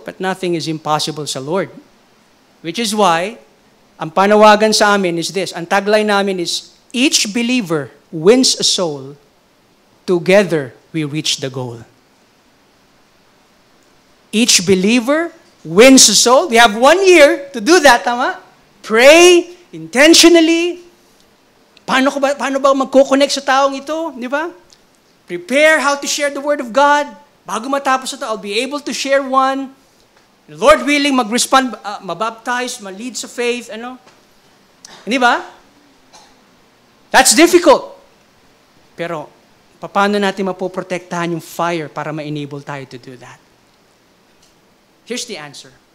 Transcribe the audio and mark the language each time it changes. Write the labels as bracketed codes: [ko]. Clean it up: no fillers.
[en] But nothing is impossible sa Lord. Which is why, [tl] ang panawagan sa amin [en] is this. [tl] Ang tagline namin is, [en] each believer wins a soul, together we reach the goal. Each believer wins a soul. We have 1 year to do that, tama? Pray intentionally. [tl] Paano ba magko-connect sa taong ito? Di ba? [en] Prepare how to share the Word of God. [tl] Bago matapos ito, [en] I'll be able to share one. [tl] Lord willing, mag-respond, mabaptize, ma-lead sa faith, ano? Di ba? [en] That's difficult. [tl] Pero, paano natin mapoprotektahan yung fire para ma-enable tayo to do that? [en] Here's the answer.